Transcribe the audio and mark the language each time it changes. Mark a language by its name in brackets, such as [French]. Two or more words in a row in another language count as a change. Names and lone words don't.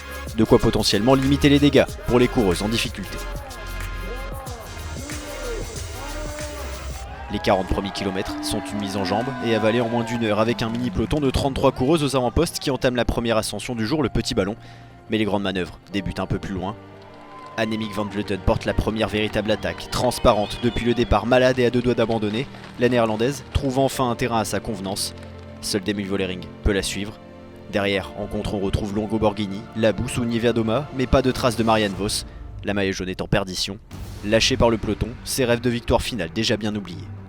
[French] De quoi potentiellement limiter les dégâts pour les coureuses en difficulté. Les 40 premiers kilomètres sont une mise en jambe et avalés en moins d'une heure avec un mini peloton de 33 coureuses aux avant-postes qui entament la première ascension du jour, le petit ballon. Mais les grandes manœuvres débutent un peu plus loin. Annemiek van Vleuten porte la première véritable attaque, transparente depuis le départ, malade et à deux doigts d'abandonner. La néerlandaise trouve enfin un terrain à sa convenance. Seul Demi Vollering peut la suivre. Derrière, en contre, on retrouve Longo Borghini, Labous ou Niewiadoma, mais pas de traces de Marianne Vos. La maillot jaune est en perdition. Lâché par le peloton, ses rêves de victoire finale déjà bien oubliés.